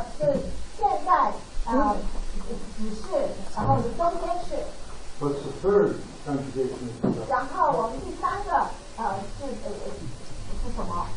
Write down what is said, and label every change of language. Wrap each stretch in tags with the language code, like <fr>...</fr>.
<zh>是现在只是，然后是中间式。</zh> <en>What's the third conjugation we looked up?</en> <zh>然后我们第三个是什么？</zh>